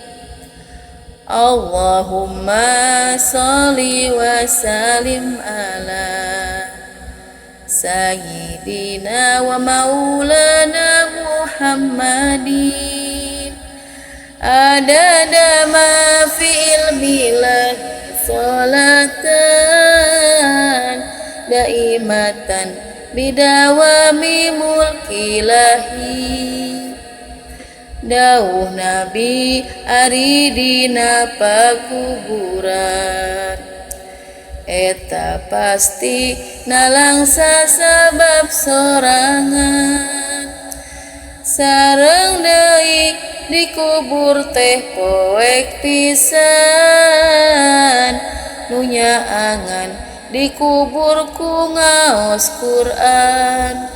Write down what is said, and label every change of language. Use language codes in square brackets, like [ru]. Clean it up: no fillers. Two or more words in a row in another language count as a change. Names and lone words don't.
[ar] اللهم صل وسلم على سيدنا ومولانا محمد عدد ما في علم الله صلاة دائمة بدوام ملك الله. [su] Dawuh Nabi ari dina pakuburan eta pasti nalangsa sabab sorangan sareng deui dikubur teh poek pisan nu nyaangan dikubur ku ngaos Quran.